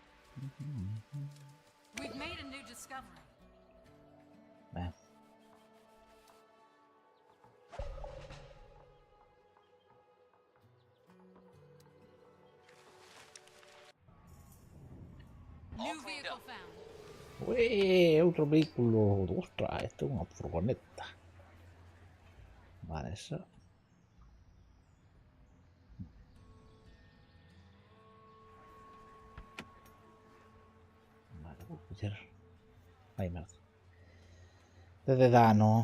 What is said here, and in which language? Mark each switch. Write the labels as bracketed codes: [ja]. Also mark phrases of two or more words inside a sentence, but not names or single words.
[en] We've made a new discovery. [es] Bien. [en] All New cleaned vehicle up. found. [gl] Ué, outro vehículo. Ostras, esto é unha furgoneta. Vale, eso. Vale, vou coller. Ai, merda. De dano.